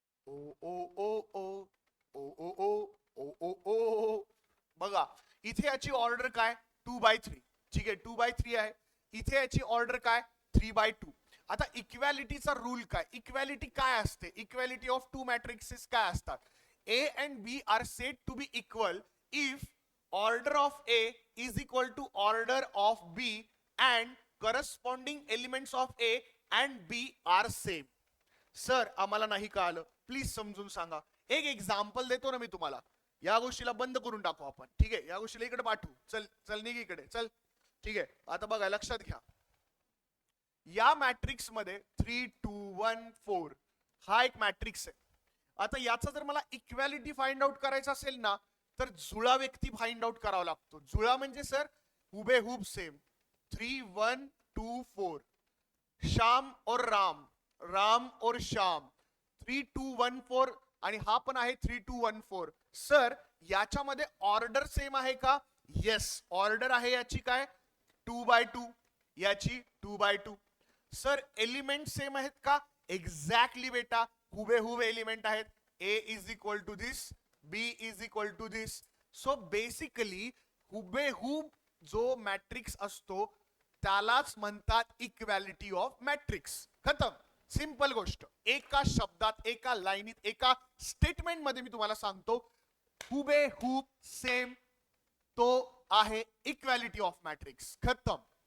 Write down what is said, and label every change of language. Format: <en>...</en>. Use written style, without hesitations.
<mr>ओ ओ ओ ओ ओ ओ ओ ओ ओ ओ. बघा इथे याची ऑर्डर काय? 2/3. ठीक आहे, 2/3 आहे. इथे याची ऑर्डर काय? 3/2. आता इक्वॅलिटीचा रूल काय? इक्वॅलिटी काय असते?</mr> <en>equality of 2 matrices</en> <mr>काय असतात?</mr> <en>A and B are said to be equal if order of A is equal to order of B and corresponding elements of A and B are same.</en> <mr>Sir आम्हाला नाही कळालं, please समजून सांगा. एक example देतो ना मी तुम्हाला. या गोष्टीला बंद करून टाकू आपण. ठीक आहे, या गोष्टीला इकडे पाठवू. चल चल निघ इकडे चल. ठीक आहे, आता बघा लक्षात घ्या. या मॅट्रिक्स मध्ये 3 2 1 4 हा एक मॅट्रिक्स आहे. आता याचा जर मला इक्वॅलिटी</mr> <en>find out</en> <mr>करायचं असेल ना, तर जुळा व्यक्ती फाइंड आउट करावा लागतो. जुळा म्हणजे सर हुबेहूब सेम. 3 1 2 4.</mr> <hi>श्याम और राम, राम और श्याम.</hi> <mr>3 2 1 4 आणि हा पण आहे 3 2 1 4. सर याच्यामध्ये ऑर्डर सेम आहे का? येस, ऑर्डर आहे याची काय? 2/2, याची 2/2. सर एलिमेंट सेम आहेत का? एक्झॅक्टली बेटा, हुबेहूब एलिमेंट आहेत.</mr> <en>A is equal to this, B is equal to this.</en> <mr>So basically हुबेहूब जो मॅट्रिक्स असतो त्यालाच म्हणतात इक्वॅलिटी ऑफ मॅट्रिक्स. खतम. सिंपल गोष्ट, एका शब्दात, एका लाईनीत, एका स्टेटमेंट मध्ये मी तुम्हाला सांगतो, हुबेहूब सेम तो आहे इक्वॅलिटी ऑफ मॅट्रिक्स. खतम.</mr>